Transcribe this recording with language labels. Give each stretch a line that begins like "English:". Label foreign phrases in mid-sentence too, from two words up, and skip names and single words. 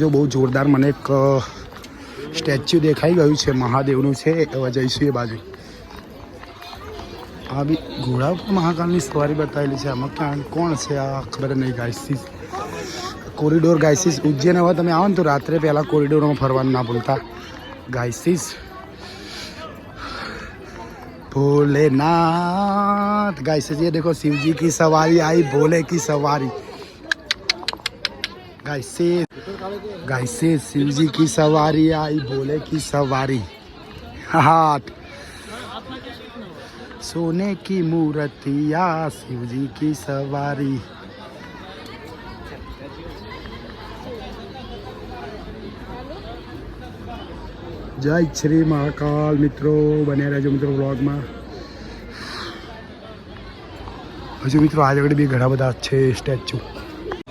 Gujarati: બહુ જોરદાર મને એક સ્ટેચ્યુ દેખાઈ ગયું છે મહાદેવનું છે. હવે જઈશું એ બાજુ. આ બી ઘોડા ઉપર મહાકાળની સવારી બતાવેલી છે. આમાં ક્યાં કોણ છે આ ખબર નહીં ગાઈસીસ. કોરિડોર ગાઈસીસ ઉજ્જૈન હવે તમે આવો ને તો રાત્રે પહેલાં કોરિડોરમાં ફરવાનું ના ભૂલતા ગાઈસીસ.
Hindi: भोलेनाथ गाइस ये देखो शिव जी की सवारी आई, भोले की सवारी गाइस शिव जी की सवारी आई, भोले की सवारी. हाथ सोने की मूर्तिया शिव जी की सवारी.
Gujarati: જય શ્રી મહાકાલ મિત્રો, બન્યા રહેજો મિત્રો વ્લોગમાં. હજુ મિત્રો આજ આગળ બી ઘણા બધા છે સ્ટેચ્યુ.